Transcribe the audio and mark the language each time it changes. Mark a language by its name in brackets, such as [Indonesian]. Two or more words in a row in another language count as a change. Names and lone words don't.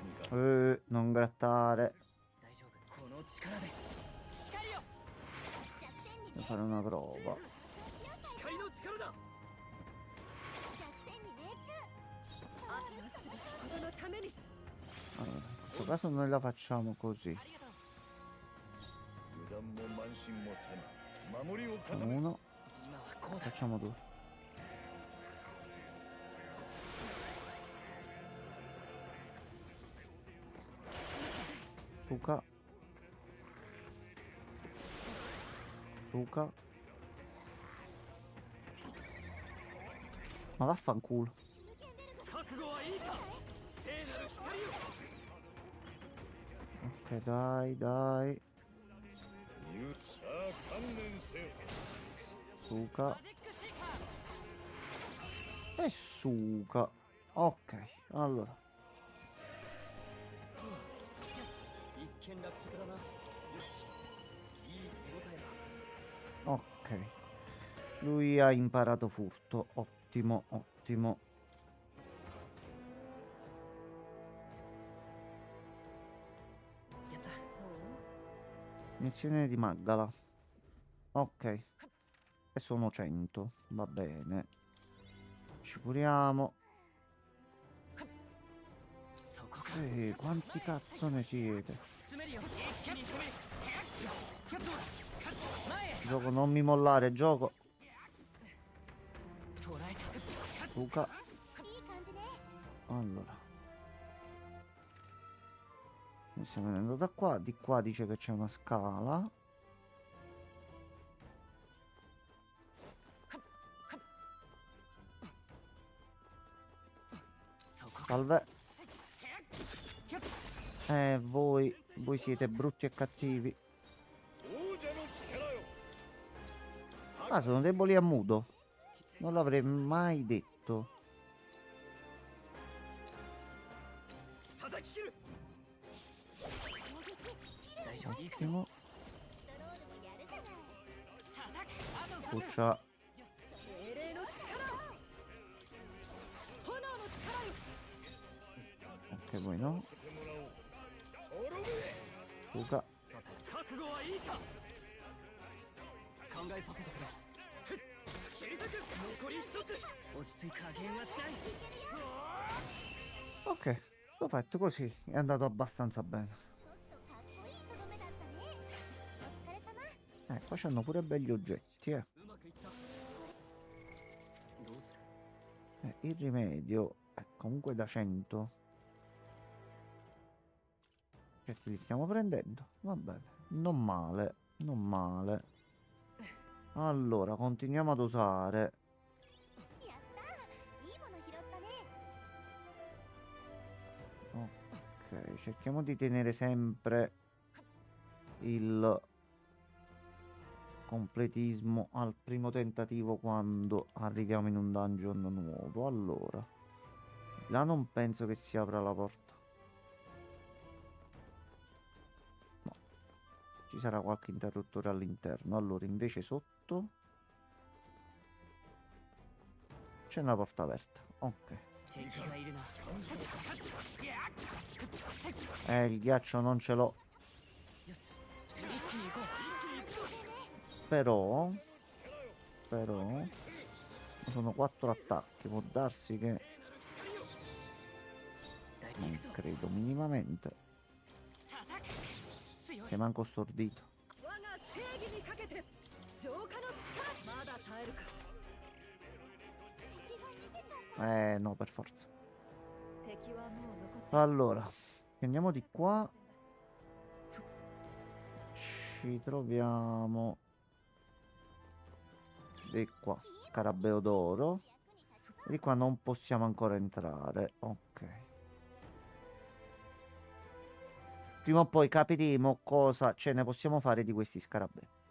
[Italian] Non grattare. [Japanese] 大丈夫。この力で光よ。 [Italian] Devo fare una prova. [Japanese] 光の力だ。あとはすべてこのために。 [Italian] Allora, in questo caso noi la facciamo così. [Japanese] 油断も慢心もせぬ守りを固 [Italian] Facciamo [Japanese] め [Italian] uno, [Japanese] 今はこうだ。 [Italian] facciamo due. Suka. Suka. Ma vaffanculo. [Japanese] 覚悟はいいか聖なる光よ [Italian] Ok, dai, dai. [Japanese] さあ観念せよ [Italian] Suka. E Suka. Ok, allora. [Japanese] 一見落着だな。よし。いい手応えだ。 [Italian] Ok. Lui ha imparato furto. Ottimo, ottimo. Inizione di Maggala. Ok. E sono 100. Va bene. Ci curiamo. [Japanese] そこか。 [Italian] Quanti cazzo ne siete? [Japanese] 詰めるよ。一気に飛び。キャット。前へ。 [Italian] Gioco, non mi mollare, gioco. [Japanese] 捉えた。 Luca. いい感じね。 [Italian] Allora. Noi stiamo venendo da qua. Di qua dice che c'è una scala. Salve. Voi siete brutti e cattivi. [Japanese] 王者の力よ [Italian] Ah, sono deboli a muto. Non l'avrei mai detto. [Japanese] 叩き切る [Italian] Ottimo. [Japanese] ストロールもやるじゃない。 [Italian] Puccia. [Japanese] 精霊の力。炎の力よ。 [Italian] Ok, voi no. [Japanese] てもらおう滅べ Luca. さて、覚悟はいいか考えさせてくれ。切り裂く残り一つ落ち着い加減はしない。 [Italian] Ok, l'ho fatto così. È andato abbastanza bene. [Japanese] ちょっとかっこいいとどめだったね。お疲れ様。 [Italian] Qua c'hanno pure begli oggetti, eh. [Japanese] うまくいった。どうする？ [Italian] Il rimedio è comunque da 100. Certi li stiamo prendendo. Va bene. Non male. Non male. Allora, continuiamo ad usare. [Japanese] やったー。いいもの拾ったね。 [Italian] Ok, cerchiamo di tenere sempre il completismo al primo tentativo quando arriviamo in un dungeon nuovo. Allora, là non penso che si apra la porta. No, ci sarà qualche interruttore all'interno. Allora, invece sotto c'è una porta aperta. Ok. [Japanese] 敵がいるな。 [Italian] Il ghiaccio non ce l'ho. [Japanese] よし。一気に行こう。 [Italian] Però sono 4 attacchi. Può darsi che [Japanese] 大体 [Italian] non [Japanese] 行くぞ。 [Italian] credo minimamente. [Japanese] 叩く。強い。 [Italian] Sei manco stordito. [Japanese] 我が正義にかけて。浄化の力。まだ耐えるか。敵が逃げちゃった。 [Italian] No, per forza. [Japanese] 敵はもう残って。 [Italian] Allora, andiamo di qua. Ci troviamo di qua. Scarabeo d'oro. Di qua non possiamo ancora entrare. Ok. Prima o poi capiremo cosa ce ne possiamo fare di questi scarabei.